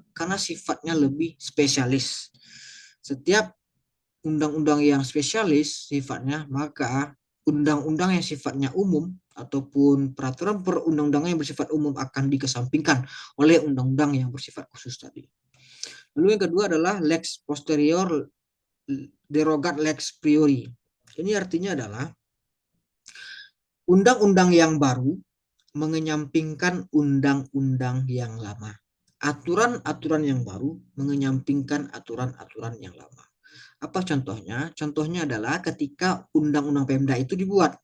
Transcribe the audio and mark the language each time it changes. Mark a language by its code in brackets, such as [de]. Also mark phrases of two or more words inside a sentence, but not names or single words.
[id] Karena sifatnya lebih spesialis. Setiap undang-undang yang spesialis sifatnya, maka undang-undang yang sifatnya umum ataupun peraturan perundang-undangan yang bersifat umum akan dikesampingkan oleh undang-undang yang bersifat khusus tadi. Lalu yang kedua adalah [la] lex posterior derogat lex priori. [id] Ini artinya adalah undang-undang yang baru mengenyampingkan undang-undang yang lama. Aturan-aturan yang baru mengenyampingkan aturan-aturan yang lama. Apa contohnya? Contohnya adalah ketika Undang-Undang Pemda itu dibuat.